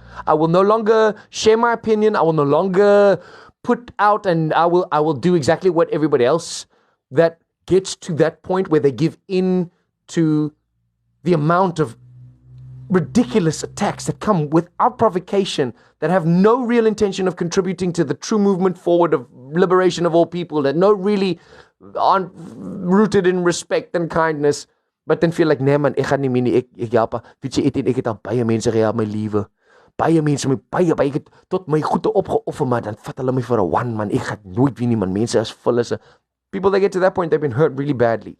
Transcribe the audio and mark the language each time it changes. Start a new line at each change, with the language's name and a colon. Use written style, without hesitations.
English: I will no longer share my opinion. I will no longer put out, and I will do exactly what everybody else that gets to that point where they give in to the amount of ridiculous attacks that come without provocation, that have no real intention of contributing to the true movement forward of liberation of all people, that aren't rooted in respect and kindness, but then feel like,
Afrikaans: nee man, ek gaan nie meer nie, ek help. Weet jy, Etienne, ek het al baie mense gehelp, my liewe. Baie mense, baie, ek het tot my goede opgeoffer, maar dan vat hulle my vir 'n
English: one, man.
Afrikaans: Ek gaan nooit weer nie, man.
English: Mense is full as people that get to that point, they've been hurt really badly.